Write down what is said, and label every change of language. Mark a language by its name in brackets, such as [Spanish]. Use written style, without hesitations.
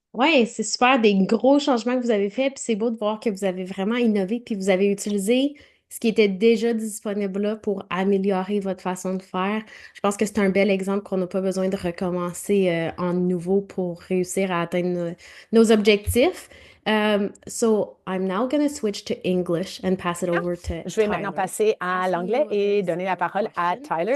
[French] Oui, c'est super, des gros changements que vous avez faits, puis c'est beau de voir que vous avez vraiment innové, puis vous avez utilisé ce qui était déjà disponible là pour améliorer votre façon de faire. Je pense que c'est un bel exemple qu'on n'a pas besoin de recommencer en nouveau pour réussir à atteindre nos objectifs. [English] So I'm now going to switch to English and pass it over to [French] Je vais maintenant passer à l'anglais et donner la parole à Tyler.